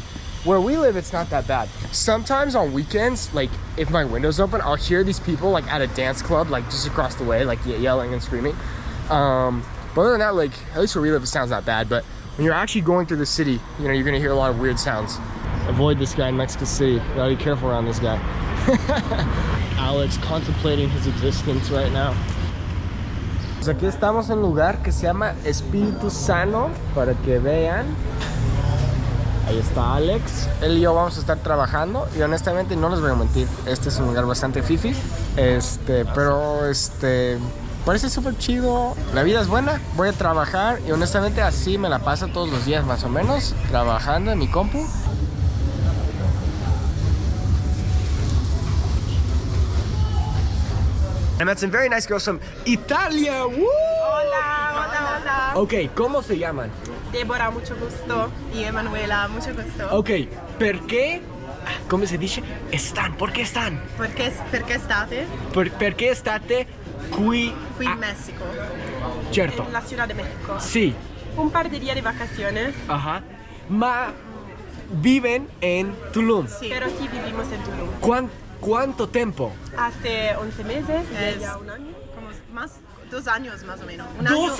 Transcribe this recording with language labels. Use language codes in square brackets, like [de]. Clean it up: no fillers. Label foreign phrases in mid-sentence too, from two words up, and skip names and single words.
[en] Where we live, it's not that bad. Sometimes on weekends, like if my window's open, I'll hear these people like at a dance club, like just across the way, like yelling and screaming. But other than that, like at least where we live, it sounds not bad. But when you're actually going through the city, you know, you're gonna hear a lot of weird sounds. Avoid this guy in Mexico City. You gotta be careful around this guy. Alex contemplating his existence right now. [es] Pues aquí estamos en un lugar que se llama Espíritu Sano, para que vean. Ahí está Alex. Él y yo vamos a estar trabajando y honestamente no les voy a mentir, este es un lugar bastante fifi, pero parece súper chido. La vida es buena, voy a trabajar y honestamente así me la paso todos los días más o menos, trabajando en mi compu. [en] I met some very nice girls from Italia. Woo! [es] Hola, hola, hola. Ok, ¿cómo se llaman? Débora, mucho gusto. Y Emanuela, mucho gusto. [it] Ok, perché, come si dice, están? Perché están? Perché state? Perché state qui In Messico. Certo. [es] En la Ciudad de México. [it] Sì. [es] Un par de días de vacaciones. Ajá. Ma viven en Tulum. Sí. Pero sí vivimos en Tulum. ¿Cuánto tiempo? Hace 11 meses, ya un año. Como más, 2 años más o menos. Un ¡2